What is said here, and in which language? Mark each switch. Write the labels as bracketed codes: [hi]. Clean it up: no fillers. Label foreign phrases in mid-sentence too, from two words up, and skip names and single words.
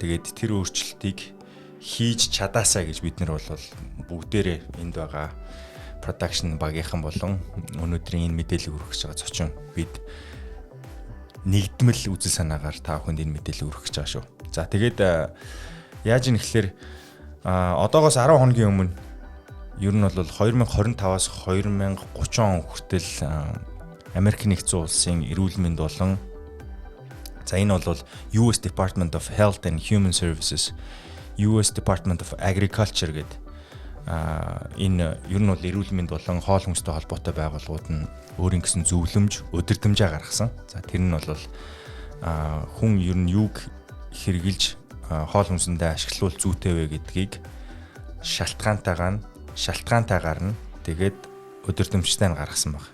[mn] Тэгээд тэр өөрчлөлтийг хийж чадаасаа гэж бид нар бол бүгдээрээ энд байгаа production багийнхан болон өнөөдрийн энэ мэдээллийг хүргэж байгаа зочин бид нэгдмэл үзэл санаагаар та бүхэнд энэ мэдээллийг хүргэж байгаа шүү. За тэгээд яаж юм гэхэлэр одоогоос 10 хоногийн өмнө ер нь бол 2025-аас 2030 он хүртэл Америк нэгдсэн улсын эрүүл мэнд болон за энэ бол US Department of Health and Human Services, US Department of Agriculture гэдэг энэ ер нь бол эрүүл мэнд болон хоол хүнстэй холбоотой байгууллагууд нь өөрийн гэсэн зөвлөмж, өдөртөмжөө гаргасан. За тэр нь бол хүн ер нь юуг хэрглэж хоол хүнсэндээ ашиглавал зүйтэй вэ гэдгийг шалтгаантайгаар нь тэгээд өдөртөмжтэй нь гаргасан баг.